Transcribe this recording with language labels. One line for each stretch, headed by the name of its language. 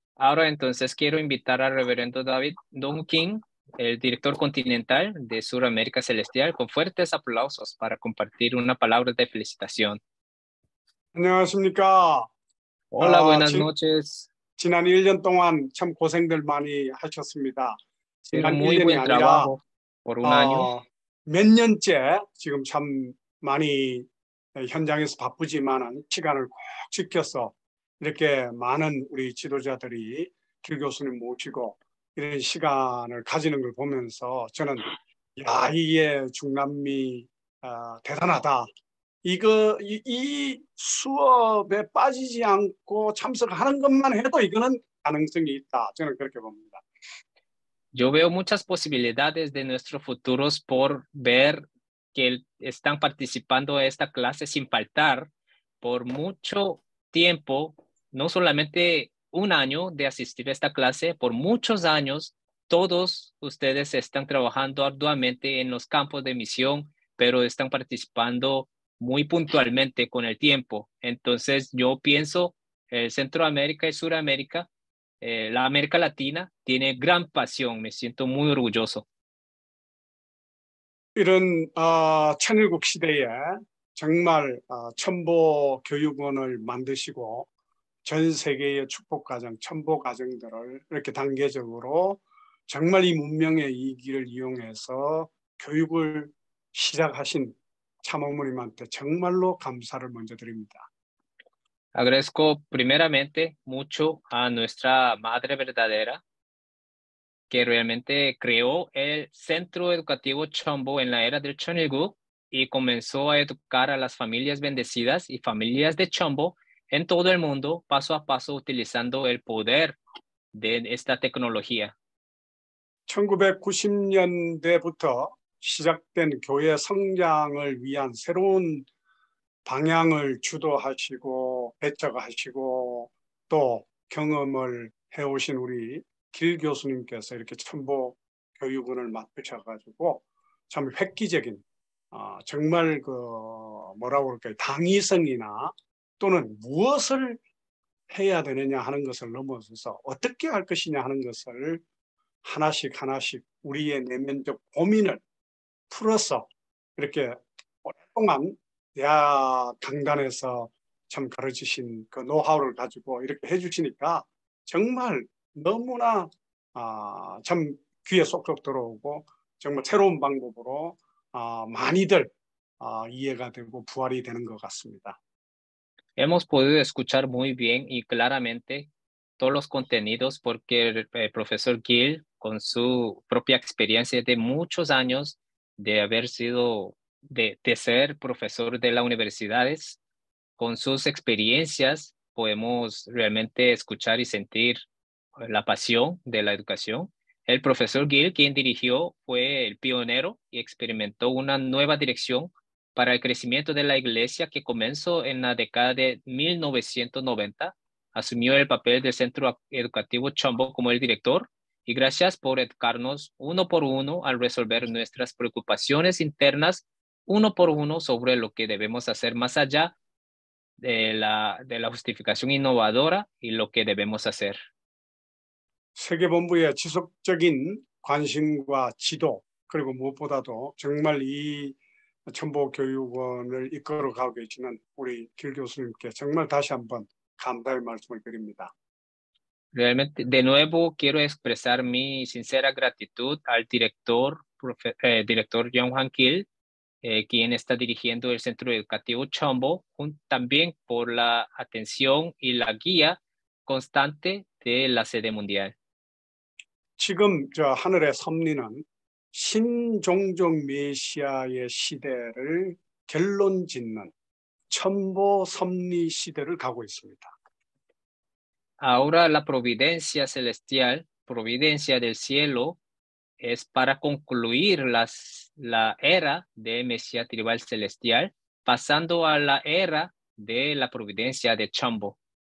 Spanish: Ahora entonces quiero invitar al reverendo David Dong Kim, el director continental de Suramérica Celestial, con fuertes aplausos para compartir una palabra de felicitación.
Korean: 안녕하십니까.
Spanish: Hola, buenas noches.
Korean: 지난 1년 동안 참 고생들 많이 하셨습니다. 지난
Spanish: Muy
Korean: 1년이
Spanish: buen
Korean: 아니라
Spanish: trabajo por un año.
Korean: 몇 년째 지금 참 많이 현장에서 바쁘지만 시간을 꼭 지켜서 이렇게 많은 우리 지도자들이 길 교수님 모시고 이런 시간을 가지는 걸 보면서 저는 야, 이게 중남미 대단하다. 이 수업에 빠지지 않고 참석하는 것만 해도 이거는 가능성이 있다. 저는 그렇게 봅니다.
Spanish: Yo veo muchas posibilidades de nuestros futuros por ver que están participando de esta clase sin faltar por mucho tiempo, no solamente un año de asistir a esta clase, por muchos años, todos ustedes están trabajando arduamente en los campos de misión, pero están participando muy puntualmente con el tiempo. Entonces, yo pienso, Centroamérica y Suramérica, la América Latina tiene gran pasión. Me siento muy orgulloso.
Korean: 이런 천일국 시대에 정말 천보 교육원을 만드시고 전 세계의 축복 가정, 천보 가정들을 이렇게 단계적으로 정말 이 문명의 이 길을 이용해서 교육을 시작하신 참어머님한테 정말로 감사를 먼저 드립니다.
Spanish: Agradezco primeramente mucho a nuestra Madre Verdadera, que realmente creó el Centro Educativo Chombo en la era del Chonilguk y comenzó a educar a las familias bendecidas y familias de Chombo en todo el mundo, paso a paso, utilizando el poder de esta tecnología.
Korean: 1990년대부터 시작된 교회 성장을 위한 새로운 방향을 주도하시고 배척하시고 또 경험을 해오신 우리 길 교수님께서 이렇게 첨보 교육원을 맡으셔가지고 참 획기적인 정말 그 뭐라고 그럴까요? 당위성이나 또는 무엇을 해야 되느냐 하는 것을 넘어서서 어떻게 할 것이냐 하는 것을 하나씩 하나씩 우리의 내면적 고민을 풀어서 이렇게 오랫동안 대학 강단에서 참 가르치신 그 노하우를 가지고 이렇게 해주시니까 정말 너무나 참 귀에 쏙쏙 들어오고 정말 새로운 방법으로 많이들 이해가 되고 부활이 되는 것 같습니다.
Spanish: Hemos podido escuchar muy bien y claramente todos los contenidos porque el profesor Gil, con su propia experiencia de muchos años de haber sido, de ser profesor de las universidades, con sus experiencias podemos realmente escuchar y sentir la pasión de la educación. El profesor Gil, quien dirigió, fue el pionero y experimentó una nueva dirección para el crecimiento de la iglesia que comenzó en la década de 1990. Asumió el papel del Centro Educativo Chombo como el director y gracias por educarnos uno por uno al resolver nuestras preocupaciones internas uno por uno sobre lo que debemos hacer más allá de la justificación innovadora y lo que debemos hacer.
Korean: 세계본부의 지속적인 관심과 지도 그리고 무엇보다도 정말 이 첨보교육원을 이끌어가고 계시는 우리 길 교수님께 정말 다시 한번 감사의 말씀을 드립니다.
Spanish: Realmente, de nuevo, quiero expresar mi sincera gratitud al director John Juan Gil, quien está dirigiendo el Centro Educativo Chombo, también por la atención y la guía constante de la sede mundial.
Korean: 지금 저 하늘의 섭리는 신종족 메시아의 시대를 결론짓는 첨보 섭리 시대를 가고 있습니다.
Spanish: Ahora la providencia celestial, providencia del cielo, es para concluir la era de Mesías tribal celestial, pasando a la era de la providencia de Chombo.